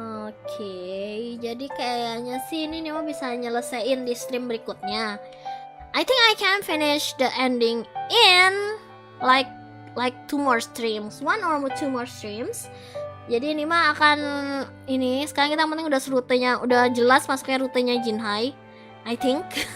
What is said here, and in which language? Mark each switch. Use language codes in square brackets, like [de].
[id] Oke, jadi kayaknya sih ini Nima bisa nyelesain di stream berikutnya. [en] I think I can finish the ending in like 2 more streams, 1 or 2 more streams. [id] Jadi Nima akan ini sekarang kita penting udah rutenya, udah jelas masuknya rutenya Jinhai, [en] I think.